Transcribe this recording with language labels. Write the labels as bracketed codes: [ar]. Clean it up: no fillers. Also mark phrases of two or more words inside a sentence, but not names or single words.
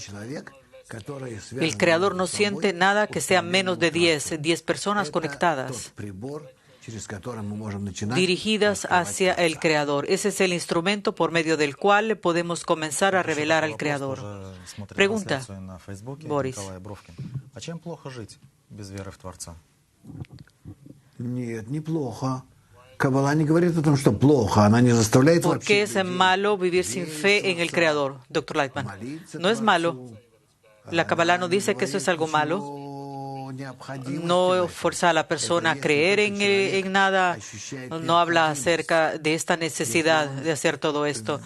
[es] El Creador no siente nada que sea menos de 10 personas conectadas, dirigidas hacia el Creador. Ese es el instrumento por medio del cual podemos comenzar a revelar al Creador. Pregunta, Boris. [ru] Нет, неплохо. Каббала не говорит о том, что плохо. Она не заставляет [es] ¿Por qué [ru] вообще [es] es malo vivir sin fe en el Creador, Dr. Lightman? No es malo. La Kabbalah no dice que eso es algo malo. No fuerza a la persona a creer en nada. No habla acerca de esta necesidad de hacer todo esto.